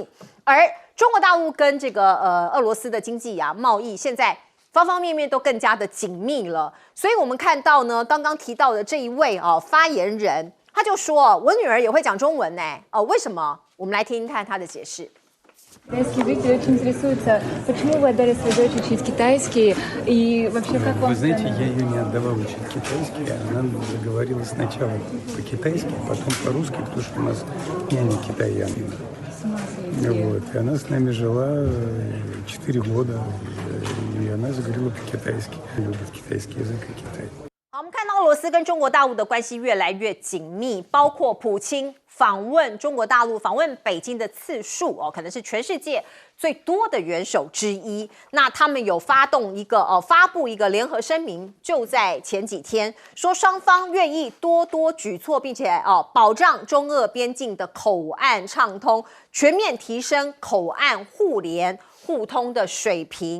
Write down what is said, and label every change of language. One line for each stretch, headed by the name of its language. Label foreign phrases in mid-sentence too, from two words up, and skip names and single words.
Chinese: 而中国大陆跟这个俄罗斯的经济贸易现在方方面面都更加的紧密了。所以我们看到呢，刚刚提到的这一位发言人，他就说我女儿也会讲中文为什么？我们来听听看他的解释。
Russian: Китайский зрители очень интересуются, почему вы отдали свою дочь учить китайский и вообще как вам... Вы знаете, я ее не отдавал учить китайский, она заговорила сначала по-китайски, потом по-русски, потому что у нас няня китаянка. Вот. И она с нами жила 4 года, и она заговорила по-китайски, любит китайский язык и Китай.
Chinese: 好，我们看到俄罗斯跟中国大陆的关系越来越紧密，包括普京访问中国大陆、访问北京的次数可能是全世界最多的元首之一。那他们有发布一个联合声明，就在前几天说双方愿意多多举措，并且保障中俄边境的口岸畅通，全面提升口岸互联互通的水平。